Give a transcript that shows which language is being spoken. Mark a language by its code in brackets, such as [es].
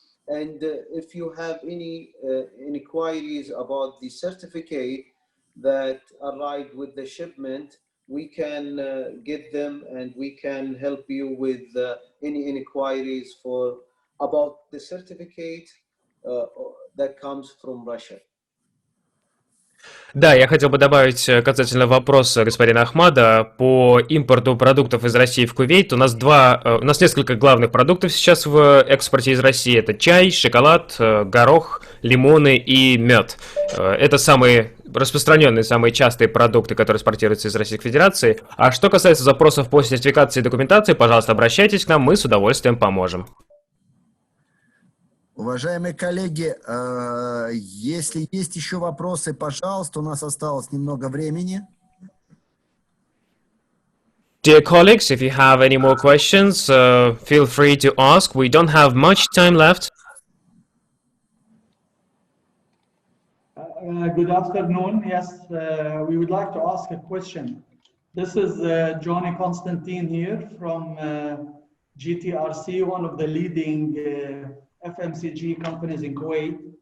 [en] And if you have any inquiries about the certificate that arrived with the shipment, we can get them and we can help you with any inquiries about the certificate that comes from Russia. [ru] Да, я хотел бы добавить касательно вопроса господина Ахмада по импорту продуктов из России в Кувейт. У нас несколько главных продуктов сейчас в экспорте из России. Это чай, шоколад, горох, лимоны и мед. Это самые распространенные, самые частые продукты, которые экспортируются из Российской Федерации. А что касается запросов по сертификации и документации, пожалуйста, обращайтесь к нам, мы с удовольствием поможем. Уважаемые коллеги, если есть еще вопросы, пожалуйста, у нас осталось немного времени. [en] Dear colleagues, if you have any more questions, feel free to ask. We don't have much time left. Good afternoon. Yes, we would like to ask a question. This is Johnny Constantine here from GTRC, one of the leading FMCG companies in Kuwait.